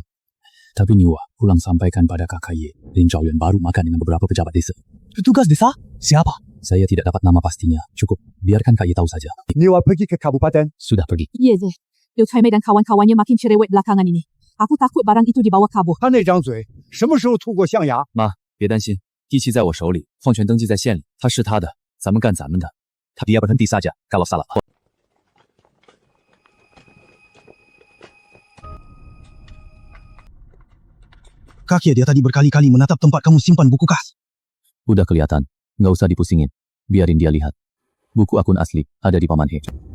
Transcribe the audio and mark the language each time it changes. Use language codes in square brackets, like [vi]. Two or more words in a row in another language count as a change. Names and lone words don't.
[id] Tapi Niwa, pulang sampaikan pada Kakak Ye. Lin Chaoyuan baru makan dengan beberapa pejabat desa. Petugas desa? Siapa? Saya tidak dapat nama pastinya. Cukup, biarkan Kak Ye tahu saja. Niwa pergi ke kabupaten. Sudah pergi. Ye Ze, Liu Caimei dan kawan-kawannya makin cerewet belakangan ini. Aku takut barang itu dibawa kabur. [zh] 他那张嘴什么时候吐过象牙？别担心，地契在我手里，放权登记在县里，他是他的，咱们干咱们的。 [id] Dia berhenti saja kalau salah. Kak Ye, dia tadi berkali-kali menatap tempat kamu simpan buku kas. Udah kelihatan, nggak usah dipusingin. Biarin dia lihat. Buku akun asli ada di Paman He.